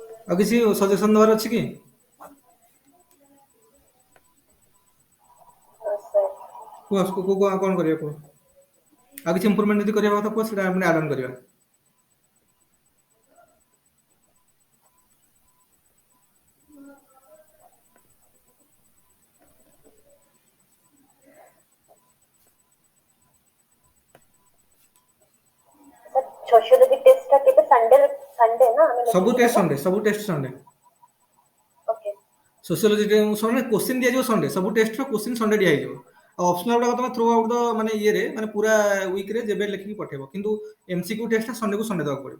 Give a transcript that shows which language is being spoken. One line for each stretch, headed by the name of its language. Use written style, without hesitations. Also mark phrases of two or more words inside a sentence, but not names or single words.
Odia: ଆଉ କିଛି ସଜେସନ ଦେବାର ଅଛି କି? sir. କୁହ କଣ କରିବା କୁହ? ଆଉ କିଛି ଇମ୍ପ୍ରୁଭମେଣ୍ଟ ଯଦି କରିବା କଥା କୁହ, ସେଟା ଆମେ
English: add on
Odia: କରିବା। Sir,
English: sociology test
Odia: ଟା କେବେ Sunday ନା ଆମେ ସବୁ ଲେଖିକି ଟେଷ୍ଟ ନବା? ସଣ୍ଡେ, ସବୁ
English: test Sunday.
Odia: Okay.
English: sociology Sunday question
Odia: ଦିଆଯିବ ସଣ୍ଡେ, ସବୁ ଟେଷ୍ଟର
English: question Sunday
Odia: ଦିଆଯିବ। ଆଉ ଅପସନାଲ ଗୁଡାକ ତମେ
English: throughout the
Odia: ମାନେ ଇଏରେ ମାନେ ପୁରା ୱିକରେ ଯେବେ ଲେଖିକି ପଠେଇବ, କିନ୍ତୁ
English: MCQ test
Odia: ସଣ୍ଡେକୁ ସଣ୍ଡେ ଦେବାକୁ ପଡ଼ିବ।